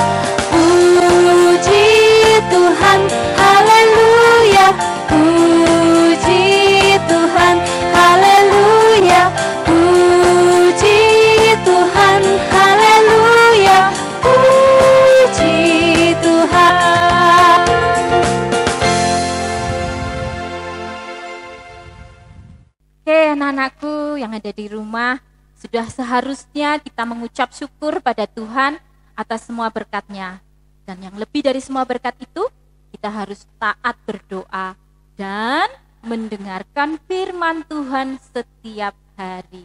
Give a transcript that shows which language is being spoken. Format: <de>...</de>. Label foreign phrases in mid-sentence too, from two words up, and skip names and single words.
<id>Puji Tuhan. Haleluya. Puji Tuhan. Haleluya. Puji Tuhan, haleluya, puji Tuhan. Oke anak-anakku yang ada di rumah, sudah seharusnya kita mengucap syukur pada Tuhan atas semua berkat-Nya. Dan yang lebih dari semua berkat itu, kita harus taat berdoa dan mendengarkan firman Tuhan setiap hari.</id>